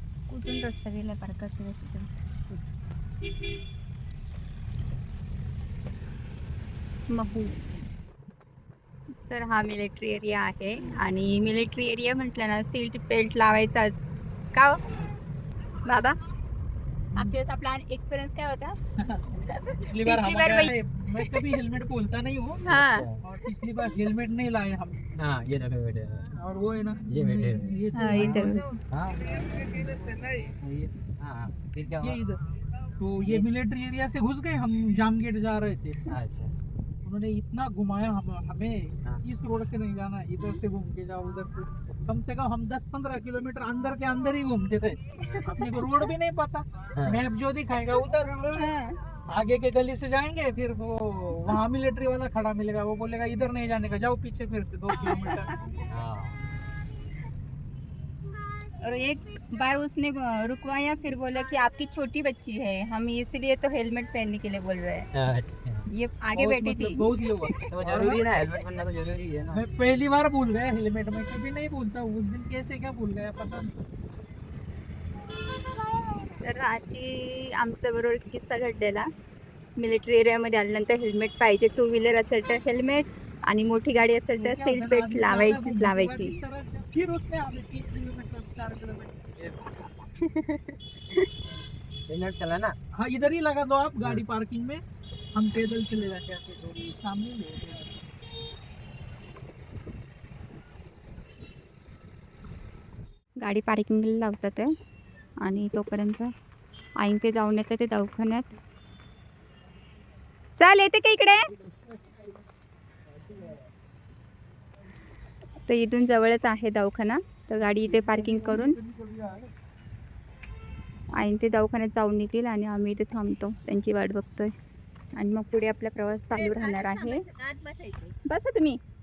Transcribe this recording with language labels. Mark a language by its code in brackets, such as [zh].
[mr] कुठून रस्ता गेला पार्काचा तिथून महू तर हा मिलिटरी एरिया आहे आणि मिलिटरी एरिया म्हटलं ना सीट बेल्ट लावायचाच का हो? बाबा मागच्या वेळेस आपला एक्सपिरियन्स काय होता [hi] पिछली बार पिछली मैं कभी हेलमेट बोलता नहीं हूँ हाँ और पिछली बार हेलमेट नहीं लाए हम हाँ ये देखो बैठे हैं। और वो है ना ये बैठे ये हाँ इधर हाँ हाँ फिर क्या हुआ? ये इधर तो ये मिलिट्री एरिया से घुस गए हम जाम गेट जा रहे थे अच्छा उन्होंने इतना घुमाया हमें हाँ। इस रोड से नहीं जाना इधर से घूम के जाओ उधर से कम से कम हम 10-15 किलोमीटर अंदर के अंदर ही घूमते थे अपने को रोड भी नहीं पता मैप जो दिखाएगा उधर आगे के गली से जाएंगे फिर वो वहाँ मिलिट्री वाला खड़ा मिलेगा वो बोलेगा इधर नहीं जाने का जाओ पीछे फिर से 2 किलोमीटर हाँ और एक बार उसने रुकवाया फिर बोला कि आपकी छोटी बच्ची है हम इसलिए तो हेलमेट पहनने के लिए बोल रहे हैं अच्छा। ये आगे बैठी थी बहुत ये हुआ तो जरूरी है ना हेलमेट पहनना तो जरूरी है ना। मैं पहली बार भूल गया हेलमेट में कभी नहीं भूलता उस दिन कैसे क्या भूल गया पता नहीं [mr] तर अशी आमच्या बरोबर किस्सा घडलेला मिलिटरी एरियामध्ये आल्यानंतर हेल्मेट पाहिजे टू व्हीलर असेल तर हेल्मेट आणि मोठी गाडी असेल तर सीट बेल्ट लावायचीच लावायची [hi] फिर उसमें हमें 3 किलोमीटर 4 किलोमीटर हेलमेट चला ना। हाँ इधर ही लगा दो आप गाड़ी पार्किंग में हम पैदल चले जाते हैं तो सामने ही है। [mr] गाडी पार्किंगला लावतात आहे आणि तोपर्यंत आईन ते जाऊन येते ते दवाखान्यात चाल येते का इकडे तर इथून जवळच आहे दवाखाना तर गाडी इथे पार्किंग करून आईन ते दवाखान्यात जाऊन येतील आणि आम्ही इथे थांबतो त्यांची वाट बघतोय आणि मग पुढे आपला प्रवास चालू राहणार आहे बसा तुम्ही